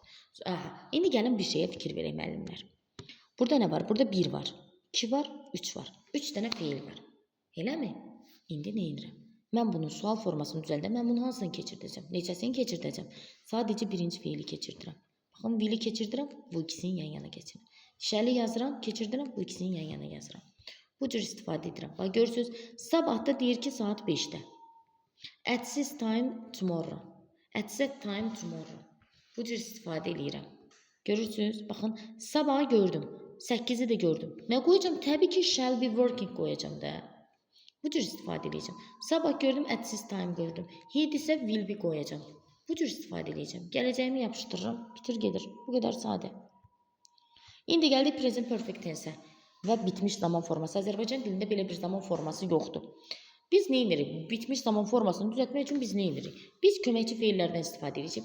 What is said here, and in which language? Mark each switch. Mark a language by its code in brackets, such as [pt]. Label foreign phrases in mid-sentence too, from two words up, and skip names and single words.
[az] Aha, indi gəlin bir şeyə fikir verək müəllimlər. Burada nə var? Burada 1 var, 2 var, 3 var. 3 dənə feil var. Eləmi? İndi nə edirəm? Mən bunun sual formasını düzəldəm. Mən bunu hansını keçirdəcəm? Neçəsini keçirdəcəm? Sadəcə birinci feili keçirdirəm. Baxın, will-i keçirdirəm, bu ikisini yan-yana keçirirəm. Shall-i yazıram, keçirdirəm, bu ikisini yan-yana yazıram. Bu cür istifadə edirəm. Bax, görürsünüz, sabahda deyir ki, saat 5-də. [en] At this time tomorrow. At that time tomorrow. [az] Bu cür istifadə edirəm. Görürsünüz, baxın, sabahı gördüm, 8-i də gördüm. Nə qoyacam? Təbii ki, [en] shall be working [az] qoyacam da. Bu cür istifadə edəcəm. Sabah gördüm, [en] at this time [az] gördüm. He isə [en] will be [az] qoyacam. Bu cür istifadə edəcəm. Gələcəyimi yapışdırıram, bitir gedir. Bu qədər sadə. İndi gəldik [en] present perfect tense [az] və bitmiş zaman forması. Azərbaycan dilində belə bir zaman forması yoxdur. Biz nə edirik? Bitmiş zaman formasını düzəltmək üçün biz nə edirik? Biz köməkçi feillərdən istifadə edirik.